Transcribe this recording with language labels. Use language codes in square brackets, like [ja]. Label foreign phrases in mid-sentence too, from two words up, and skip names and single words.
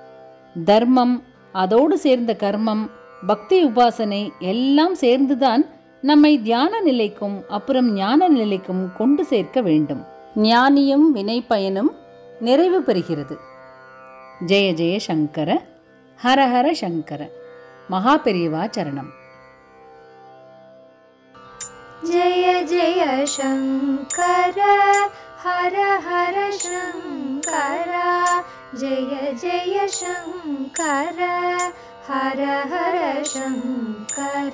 [ta] தர்மம், அதோடு சேர்ந்த கர்மம், பக்தி, உபாசனை எல்லாம் சேர்ந்துதான் நம்மை தியான நிலைக்கும் அப்புறம் ஞான நிலைக்கும் கொண்டு சேர்க்க வேண்டும். ஞானியும் வினை பயனும் நிறைவு பெறுகிறது. [sa] जय जय शंकर, हर हर शंकर. [ta] மகா பெரியவா சரணம். [sa] जय जय शंकर, हर हर शंकर. जय जय शंकर, हर हर शंकर.